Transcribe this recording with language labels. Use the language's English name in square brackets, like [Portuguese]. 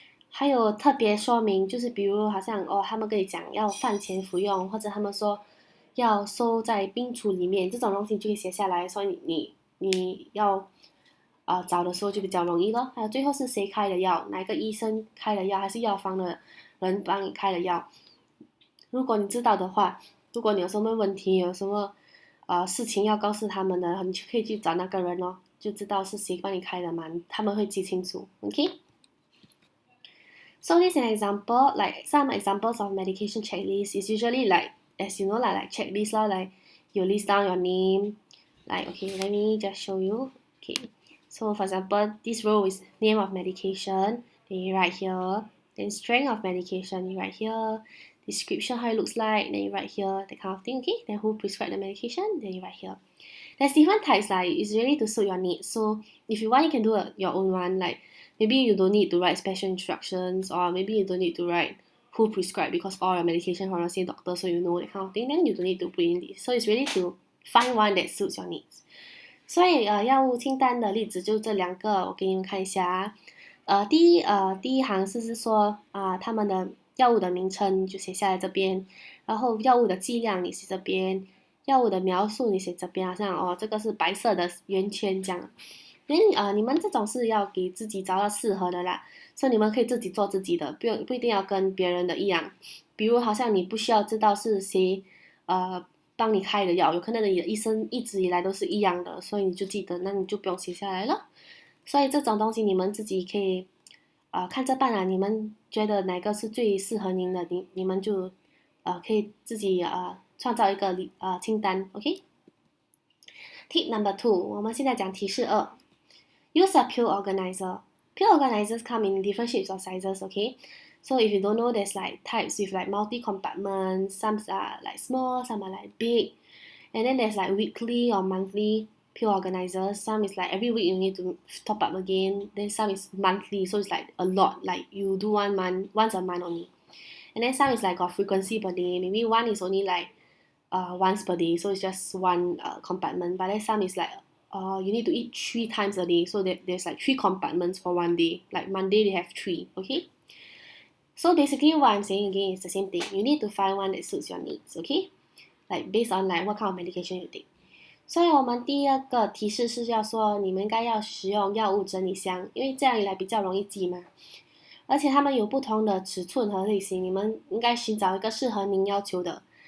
[Chinese] 还有特别说明，就是比如好像他们跟你讲要饭前服用，或者他们说要收在冰橱里面，这种东西就可以写下来，所以你要找的时候就比较容易咯。还有最后是谁开的药，哪个医生开的药，还是药房的人帮你开的药。如果你知道的话，如果你有什么问题，有什么事情要告诉他们的，你就可以去找那个人咯，就知道是谁帮你开的嘛，他们会记清楚。 [English] OK。 So this is an example, like some examples of medication checklist is usually like, as you know, like checklist like you list down your name, like okay, let me just show you. Okay, so for example, this row is name of medication, then you write here, then strength of medication, you write here, description how it looks like, then you write here, that kind of thing. Okay, then who prescribed the medication, then you write here. There's different types like it's really to suit your needs. So if you want, you can do your own one. Like maybe you don't need to write special instructions, or maybe you don't need to write who prescribed because all your medication from the same doctor, so you know that kind of thing. Then you don't need to put in this. So it's really to find one that suits your needs. [Chinese] 所以药物清单的例子就这2个，我给你们看一下第一行是说他们的药物的名称就写下来这边，然后药物的剂量你写这边，药物的描述你写这边，好像这个是白色的圆圈这样。你们这种是要给自己找到适合的啦，所以你们可以自己做自己的，不一定要跟别人的一样。比如好像你不需要知道是谁帮你开的药，有可能你的医生一直以来都是一样的，所以你就记得，那你就不用写下来了。所以这种东西你们自己可以看着办你们觉得哪个是最适合您的，你们就可以自己创造一个清单 ，OK？ [English] Tip number 2， [Chinese] 我们现在讲提示2。 [English] Use a pill organizer. Pill organizers come in different shapes or sizes, okay? So if you don't know, there's like types with like multi-compartments. Some are like small, some are like big. And then there's like weekly or monthly pill organizers. Some is like every week you need to top up again. Then some is monthly, so it's like a lot. Like you do once a month only. And then some is like got frequency per day. Maybe one is only like once per day, so it's just one compartment. But then some is like you need to eat 3 times a day, so there's like 3 compartments for one day. Like Monday they have 3, okay? So basically what I'm saying again is the same thing. You need to find one that suits your needs, okay? Like based on like what kind of medication you take. [Chinese] 所以我们第2个提示是要说你们应该要使用药物整理箱，因为这样一来比较容易记嘛。而且它们有不同的尺寸和类型，你们应该寻找一个适合您要求的。